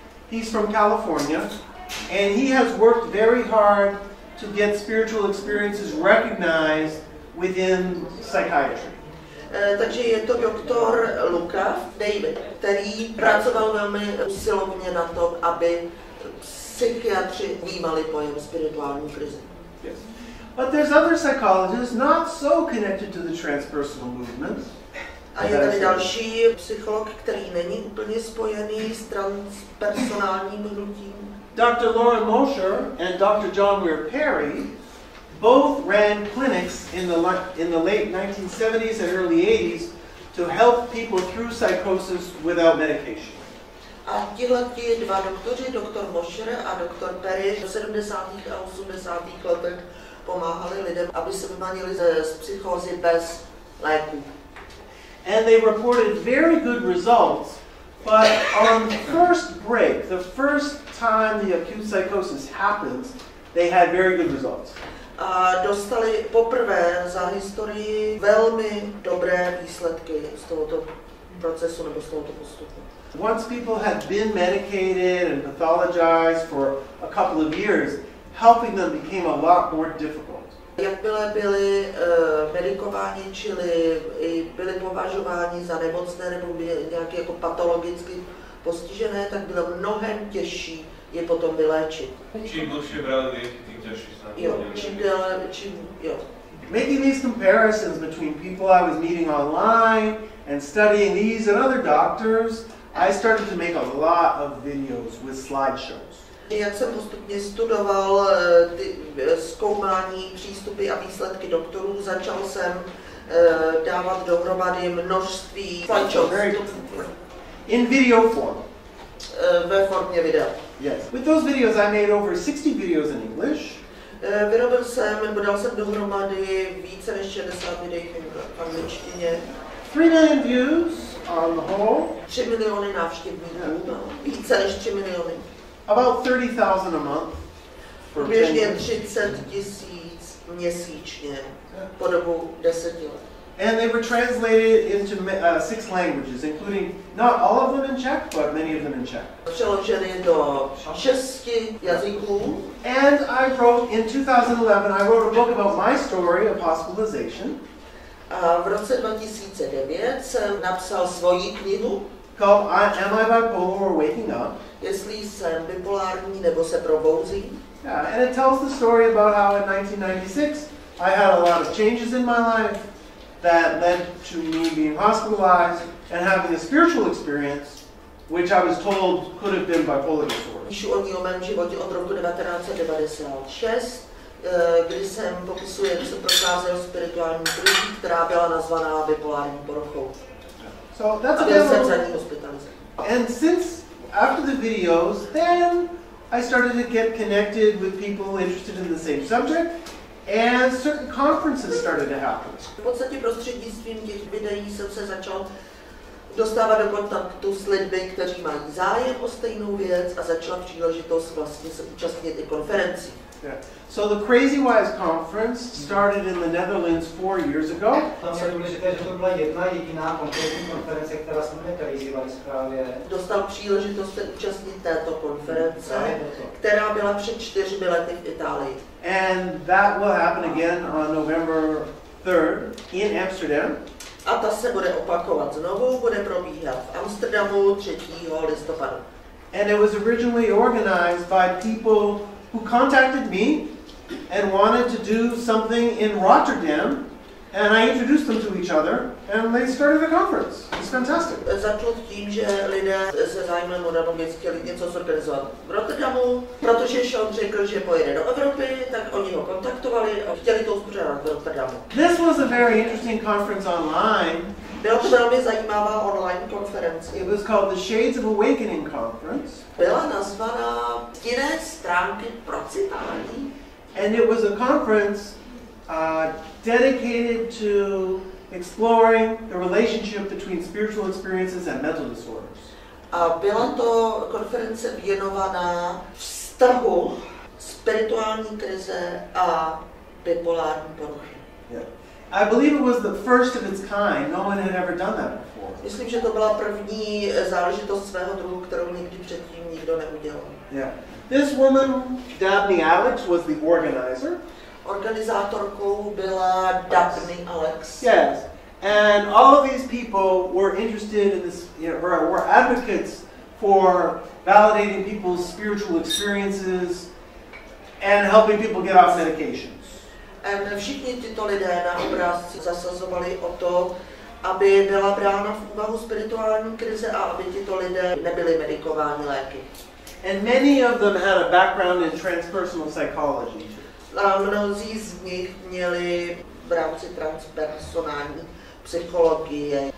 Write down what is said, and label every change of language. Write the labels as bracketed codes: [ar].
[en] He's from California, and he has worked very hard to get spiritual experiences recognized within psychiatry. [cs] Takže je to doktor Lukoff, David, který pracoval velmi usilovně na tom, aby psychiatři vnímali pojem spirituální krize. [en] Yes. But there's other psychologists not so connected to the transpersonal movement. [cs] A je tady další psycholog, který není úplně spojený s transpersonálním hnutím. [en] Dr. Lauren Mosher and Dr. John Weir Perry both ran clinics in the late 1970s and early 80s to help people through psychosis without medication. [cs] A tihleti dva doktoři, doktor Mosher a doktor Perry, v 70. a 80. letech pomáhali lidem, aby se vymanili z psychózy bez léků. [en] And they reported very good results, but on the first break, the first time the acute psychosis happens, they had very good results. [cs] A dostali poprvé za historii velmi dobré výsledky z tohoto procesu nebo z tohoto postupu. [en] Once people had been medicated and pathologized for a couple of years, helping them became a lot more difficult. [cs] Jakmile byli medikováni, čili byli považováni za nemocné nebo byli nějaký jako patologicky postižené, tak bylo mnohem těžší je potom vyléčit. Čím dlouhší brali lieky, tím těžší se. Jo, jo. [en] Making these comparisons between people I was meeting online and studying these and other doctors, I started to make a lot of videos with slideshows. [cs] Jak jsem postupně studoval ty zkoumání, přístupy a výsledky doktorů, začal jsem dávat dohromady množství slideshows. [en] In video form. [cs] ve formě videa. [en] Yes. With those videos, I made over 60 videos in English. [cs] Vyrobil jsem, nebo dal jsem dohromady více než 60 videí v angličtině. [en] 3 million views on the whole. [cs] 3 miliony návštěvníků, no. Více než 3 miliony. [en] About 30,000 a month. [cs] Běžně 30 000 měsíčně po dobu 10 let. [en] And they were translated into 6 languages, including not all of them in Czech, but many of them in Czech. [cs] Přeloženy do 6 jazyků. [en] And I wrote, in 2011, I wrote a book about my story of hospitalization. [cs] A v roce 2009 jsem napsal svoji knihu [en] Called Am I Bipolar or Waking Up? [cs] Jestli jsem bipolární nebo se probouzím. [en] Yeah, and it tells the story about how in 1996 I had a lot of changes in my life that led to me being hospitalized and having a spiritual experience, which I was told could have been bipolar disorder. [cs] Píšu o ní o mém životě od roku 1996, kdy jsem popisuje, jak jsem procházel spirituální krizí, která byla nazvaná bipolární poruchou. [en] So that's [cs] a byl jsem za ní hospitalizovaný. [en] And since after the videos, then I started to get connected with people interested in the same subject, and certain conferences started to happen. [cs] V podstatě prostřednictvím těch videí jsem se začal dostávat do kontaktu s lidmi, kteří mají zájem o stejnou věc a začala příležitost vlastně se účastnit i konferencí. [en] Yeah. So the Crazy Wise Conference started in the Netherlands 4 years ago. [cs] Tam je důležité, že to byla jedna jediná konkrétní konference, která se jmenuje Crazy Wise právě. Dostal příležitost se účastnit této konference, která byla před 4 lety v Itálii. [en] And that will happen again on November 3rd in Amsterdam. [cs] A ta se bude opakovat znovu, bude probíhat v Amsterdamu 3. listopadu. [en] And it was originally organized by people who contacted me and wanted to do something in Rotterdam, and I introduced them to each other, and they started a conference. It's fantastic. [cs] Začalo tím, že lidé se zájmem o danou věc chtěli něco zorganizovat v Rotterdamu, protože Sean řekl, že pojede do Evropy, tak oni ho kontaktovali a chtěli to uspořádat v Rotterdamu. [en] This was a very interesting conference online. [cs] Byla to velmi zajímavá online konference. [en] It was called the Shades of Awakening Conference. [cs] Byla nazvaná Stinné stránky procitání. [en] And it was a conference dedicated to exploring the relationship between spiritual experiences and mental disorders. [cs] A byla to konference věnovaná vztahu spirituální krize a bipolární poruchy. [en] Yeah. I believe it was the first of its kind. No one had ever done that before. [cs] Myslím, že to byla první záležitost svého druhu, kterou nikdy předtím nikdo neudělal. [en] Yeah. This woman, Dabney Alex, was the organizer. [cs] Organizátorkou byla Dabney Alex. [en] Yes. And all of these people were interested in this, were advocates for validating people's spiritual experiences and helping people get off medications. [cs] Všichni tyto lidé na obrázci zasazovali o to, aby byla brána v úvahu spirituální krize a aby tyto lidé nebyli medikováni léky. [en] And many of them had a background in transpersonal psychology. [cs] A mnozí z nich měli v rámci transpersonální psychologie.